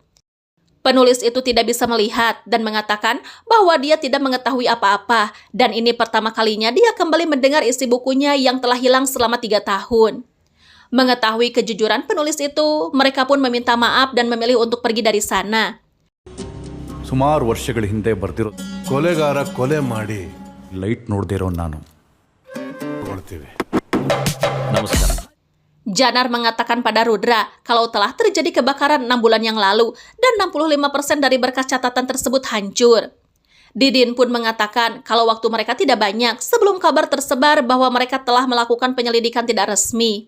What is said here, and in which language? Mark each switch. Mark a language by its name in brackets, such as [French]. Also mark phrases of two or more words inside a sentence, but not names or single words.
[Indonesian] Penulis itu tidak bisa melihat dan mengatakan bahwa dia tidak mengetahui apa-apa, dan ini pertama kalinya dia kembali mendengar isi bukunya yang telah hilang selama 3 tahun. Mengetahui kejujuran penulis itu, mereka pun meminta maaf dan memilih untuk pergi dari sana. [Kannada] ಸುಮಾರು ವರ್ಷಗಳ ಹಿಂದೆ ಬರ್ತಿರೋ ಕೊಲೆಗಾರ ಕೊಲೆ ಮಾಡಿ ಲೈಟ್ ನೋಡದೇ ಇರೋ ನಾನು ಕೊಡ್ತೀವಿ. ನಮಸ್ಕಾರ. [Indonesian] Janar mengatakan pada Rudra kalau telah terjadi kebakaran 6 bulan yang lalu dan 65% dari berkas catatan tersebut hancur. Didin pun mengatakan kalau waktu mereka tidak banyak sebelum kabar tersebar bahwa mereka telah melakukan penyelidikan tidak resmi.